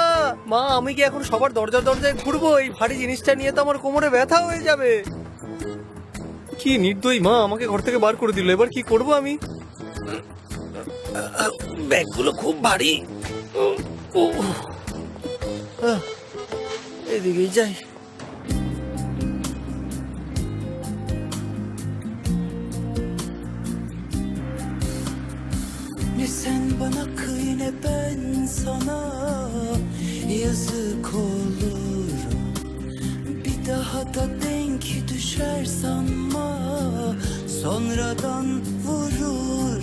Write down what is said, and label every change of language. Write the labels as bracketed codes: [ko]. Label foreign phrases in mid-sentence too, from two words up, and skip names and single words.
[bn] মা, আমি কি এখন সবার দরজা দরজায় ঘুরবো? এই ভারী জিনিসটা নিয়ে তো আমার কোমরে ব্যথা হয়ে যাবে। কি নির্দয়ী মা, আমাকে ঘর থেকে বার করে দিল। এবার কি করব আমি? ব্যাগগুলো খুব ভারী। এদিকেই যাই। [tr] Ne sen bana kıy ne ben sana, yazık olur. Bir daha da denk düşer sanma, sonradan vurur.